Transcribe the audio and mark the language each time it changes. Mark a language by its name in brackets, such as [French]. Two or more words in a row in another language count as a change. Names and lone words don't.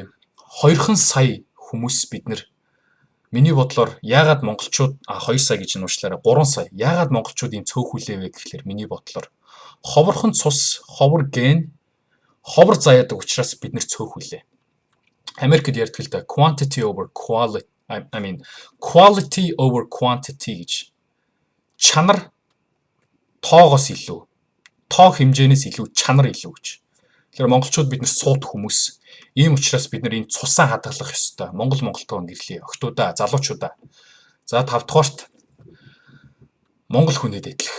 [Mongolian] 2 сая хүмүүс бид нар миний бодлоор яагаад монголчууд 2 сая гэж нуушлаараа 3 сая. Яагаад монголчууд ийм цөөхүүлээ вэ гэхлээр миний бодлоор ховорхон цус, ховор ген, ховор заяадаг учраас бид нэр цөөхүүлээ. Америкт ярьдаг л да [English] quantity over quality [Mongolian] гэж. Чанар тоогоос илүү, тоо хэмжээнээс илүү чанар илүү гэж. Тэгэхээр монголчууд бид нар суут хүмүүс. Ийм учраас бид нар энэ цусаа хадгалах ёстой. Монголтойгоо гэрлээ. Охтуудаа, залуучуудаа. За 5-дугаарт Монгол хүнээ дээдлэх.